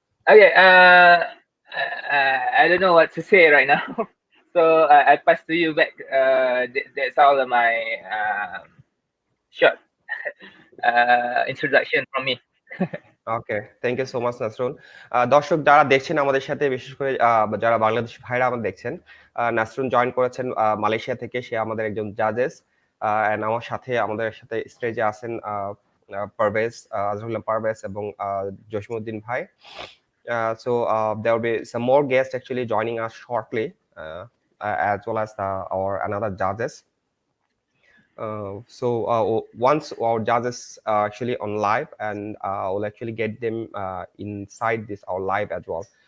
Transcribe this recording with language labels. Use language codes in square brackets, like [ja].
[en] Okay. I don't know what to say right now, so I pass to you back. That's all of my short introduction from me. Okay, thank you so much Nasrun. [bn] দর্শক যারা দেখছেন আমাদের সাথে, বিশেষ করে যারা বাংলাদেশি ভাইরা আমাদের দেখছেন, নাসরুন জয়েন করেছেন মালয়েশিয়া থেকে। সে আমাদের একজন জাজেস, এন্ড আমার সাথে আমাদের সাথে স্টেজে আছেন পারভেজ, আজরুল্লাহ পারভেজ এবং জসিমউদ্দিন ভাই। [en] So there will be some more guests actually joining us shortly, as well as our another judges. So once our judges are actually on live, and we'll actually get them inside this our live as well.